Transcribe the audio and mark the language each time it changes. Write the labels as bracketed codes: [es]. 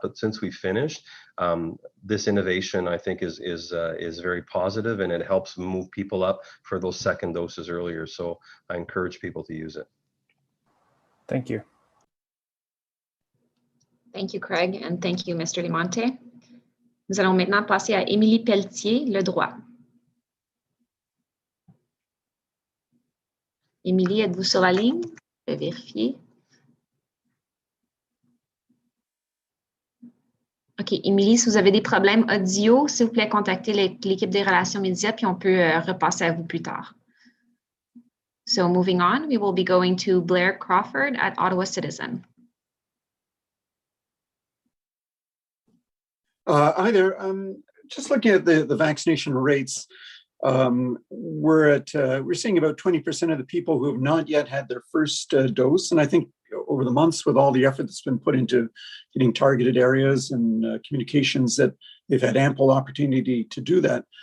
[en] But since we finished, this innovation, I think, is very positive, and it helps move people up for those second doses earlier. So I encourage people to use it. Thank you. Thank you, Craig, and thank you, Mr. DeMonte. [fr] Nous allons maintenant passer à Émilie Pelletier, le droit. Émilie, êtes-vous sur la ligne? Je vais vérifier. OK, Émilie, si vous avez des problèmes audio, s'il vous plaît, contactez l'équipe des relations médias, puis on peut repasser à vous plus tard. [en] So moving on, we will be going to Blair Crawford at Ottawa Citizen. Hi there. Just looking at the vaccination rates, we're seeing about 20% of the people who have not yet had their first dose, and I think over the months, with all the effort that's been put into getting targeted areas and communications, that they've had ample opportunity to do that.